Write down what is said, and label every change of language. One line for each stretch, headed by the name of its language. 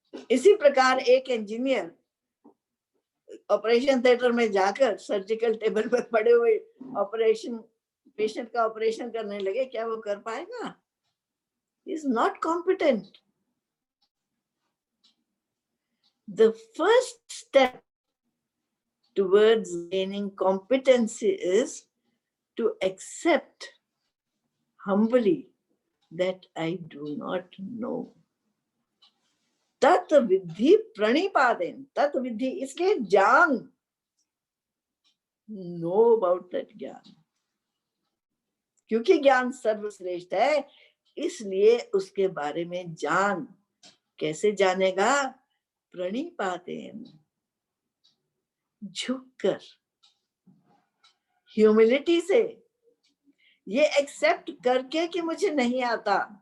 Hindi: इसी प्रकार एक इंजीनियर ऑपरेशन थिएटर में जाकर सर्जिकल टेबल पर पड़े हुए पेशेंट का ऑपरेशन करने लगे, क्या वो कर पाएगा?
English: He is not competent. The first step towards gaining competency is to accept humbly that I do not know.
Sanskrit: तत् विद्धि प्रणिपादेन,
Hindi: तत् विद्धि इसलिए जान,
English: know about that
Hindi: ज्ञान, क्योंकि ज्ञान सर्वश्रेष्ठ है इसलिए उसके बारे में जान। कैसे जानेगा? प्रणिपादेन, झुककर, ह्यूमिलिटी से, ये एक्सेप्ट करके कि मुझे नहीं आता।